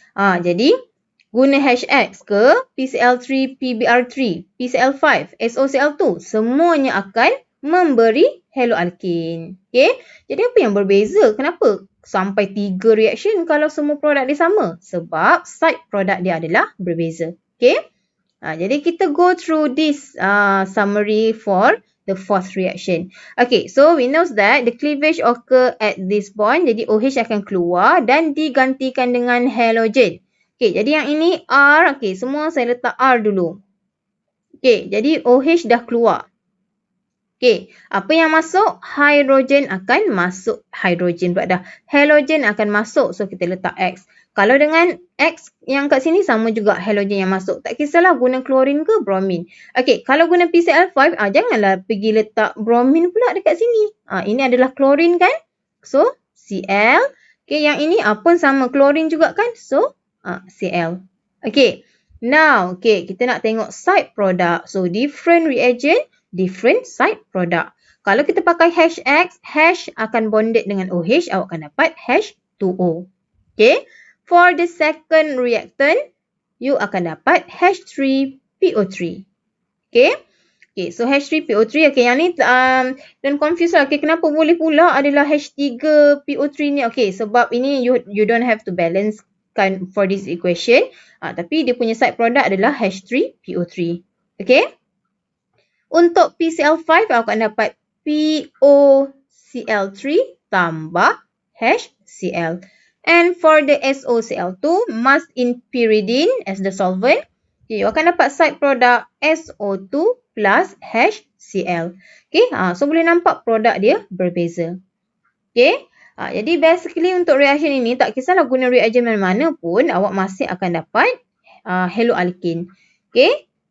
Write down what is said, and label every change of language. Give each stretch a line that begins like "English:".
Malay: Jadi guna HX ke, PCl3, PBr3, PCl5, SOCl2, semuanya akan memberi haloalkane. Okay, jadi apa yang berbeza? Kenapa sampai 3 reaction kalau semua produk dia sama? Sebab side produk dia adalah berbeza. Okay. Jadi kita
English: go through this summary for the fourth reaction. Okay, so we know that the cleavage occur at this point.
Malay: Jadi OH akan keluar dan digantikan dengan halogen. Okay, jadi yang ini R. Okay, semua saya letak R dulu. Okay, jadi OH dah keluar. Okay, apa yang masuk? Hidrogen akan masuk. Hidrogen pula dah. Halogen akan masuk. So, kita letak X. Kalau dengan X yang kat sini sama juga halogen yang masuk. Tak kisahlah guna klorin ke bromin. Okay, kalau guna PCl5, janganlah pergi letak bromin pula dekat sini. Ini adalah klorin kan? So, Cl. Okay, yang ini pun sama klorin juga kan? So, Cl. Okay, now, okay, kita nak tengok side product.
English: So, different reagent, different side product.
Malay: Kalau kita pakai HX, H akan bonded dengan OH, awak akan dapat H2O.
English: Okay. For the second reactant, you
Malay: akan dapat
English: H3PO3. Okay.
Malay: Okay, so H3PO3, okay, yang ni
English: don't confuse
Malay: lah. Okay, kenapa boleh pula adalah H3PO3 ni? Okay, sebab ini
English: you don't have to balance
Malay: kan
English: for this equation.
Malay: Tapi dia punya side product adalah H3PO3. Okay. Untuk PCl5, awak akan dapat POCl3 tambah HCl.
English: And for the SOCl2, must in pyridine as the solvent.
Malay: Okay, awak akan dapat side product SO2 plus HCl. Okay, so boleh nampak produk dia berbeza. Okay, jadi basically untuk reaction ini, tak kisahlah guna reagent mana-mana pun, awak masih akan dapat haloalkane. Okay.